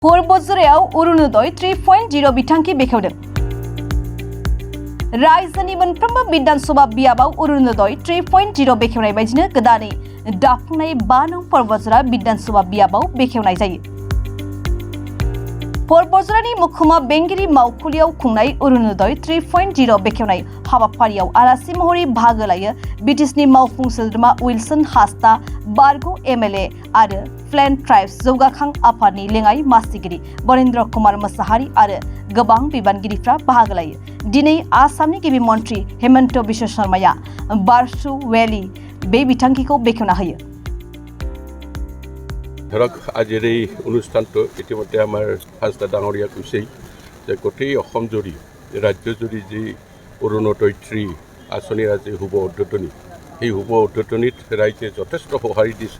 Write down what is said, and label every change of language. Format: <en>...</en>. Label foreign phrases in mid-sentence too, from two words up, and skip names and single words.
<brx>পূর্বজোরেও অরুণোদয় 3.0 बिथांखि बेखेवदों। रायजोनि मोनफ्रोमबो बिधानसभा बियाबाव अरुणोदय 3.0 बेखेवनाय बायदिनो गोदानै दाफुंनाय 5 नं पर्बजोरा बिधानसभा बियाबाव बेखेवनाय जायो। पर्बजोरानि मुखुमा बेंगिरि मावखुलियाव खुंनाय अरुणोदय 3.0 बेखेवनाय हाबाफारियाव आलासि महरै बाहागो लायो बिटिसिनि मावफुं सोद्रोमा उइलसन हासदा, बारग' एमएलए आरो प्लेन ट्राइब्स जौगाखां आफादनि लेङाइ मासिगिरि बरेन्द्र कुमार मोसाहारि आरो गोबां बिबानगिरिफ्रा बाहागो लायो। दिनै आसामनि गिबि मन्त्रि हेमन्त बिश्व शर्माया बारसु वेली बे बिथांखिखौ बेखेवना होयो।</brx> <as>ধৰক আজিৰ এই অনুষ্ঠানটো ইতিমধ্যে আমাৰ হাজদা ডাঙৰীয়া কৈছেই যে গোটেই অসমজুৰি ৰাজ্যজুৰি যি অৰুণোদয় 3 আঁচনিৰ আজি শুভ উদ্বোধনী, সেই শুভ উদ্বোধনীত ৰাইজে যথেষ্ট সঁহাৰি দিছে।</as>